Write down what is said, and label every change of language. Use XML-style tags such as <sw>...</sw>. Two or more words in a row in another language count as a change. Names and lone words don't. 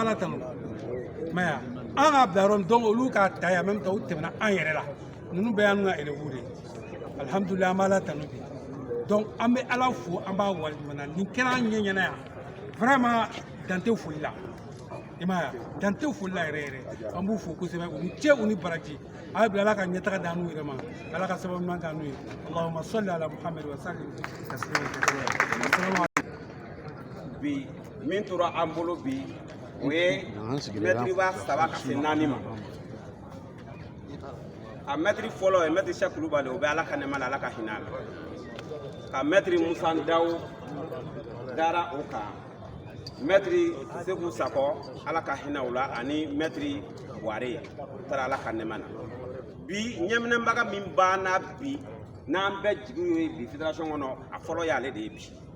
<bm>la tanu mɛ yan an k'a bila yɔrɔ min donc olu k'a ta yan</bm> <fr>même temps</fr> <bm>u tɛmɛna an yɛrɛ la ninnu bɛɛ y'an ka élèves de ye alhamdulilayi an b'a la tanu bi donc an bɛ ala fo an b'a waleɲumana nin kɛra an ɲɛ ɲɛna yan vraiment dan tɛ foli la i m'a ye dan tɛ foli la yɛrɛ yɛrɛ an b'u fo kosɛbɛ u ni ce u ni baraji a ye bila ala ka ɲɛtaga d'an n'u yɛrɛ ma ala ka sababu ɲuman k'an n'u ye</bm> <ar>اللهم صل على محمد وسلم تسليما</ar> <bm>bi min tora an bolo bi o ye mɛtiriba saba ka se naani ma a mɛtiri fɔlɔ ye mɛtiri Cheikh Kulubali o bɛ ala ka nɛma la ala ka hinɛ a la ka mɛtiri Musa Ndaw dara o kan mɛtiri Seku Sakɔ ala ka hinɛ o la ani mɛtiri Buwarɛ o taara ala ka nɛma na bi ɲɛminɛbaga min banna bi n'an bɛɛ jigi ye bi fédération kɔnɔ a fɔlɔ y'ale de ye bi</bm>